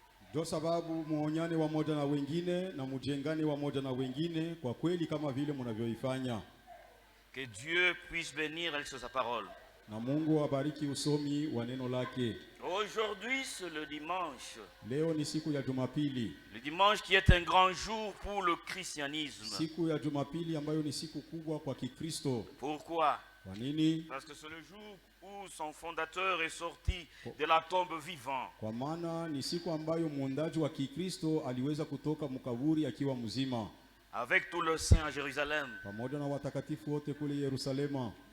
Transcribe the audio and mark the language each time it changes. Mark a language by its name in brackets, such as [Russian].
[Swahili] Ndio sababu muonyane wamoja na wengine na mujengane wamoja na wengine kwa kweli kama vile mnavyoifanya. [French] Que Dieu puisse bénir avec sa parole. [Swahili] Na Mungu abariki usomi wa neno lake. [French] Aujourd'hui c'est le dimanche. [Swahili] Leo ni siku ya Jumapili. [French] Le dimanche qui est un grand jour pour le christianisme. [Swahili] Siku ya Jumapili ambayo ni siku kubwa kwa Kikristo. [French] Pourquoi? [Swahili] Kwa nini? [French] Parce que c'est le jour où son fondateur est sorti de la tombe vivant. [Swahili] Kwa maana ni siku ambayo muundaji wa Kikristo aliweza kutoka mkaburi akiwa mzima. [French] avec tous les saints à Jérusalem. [Swahili] pamoja na watakatifu wote kule Yerusalema.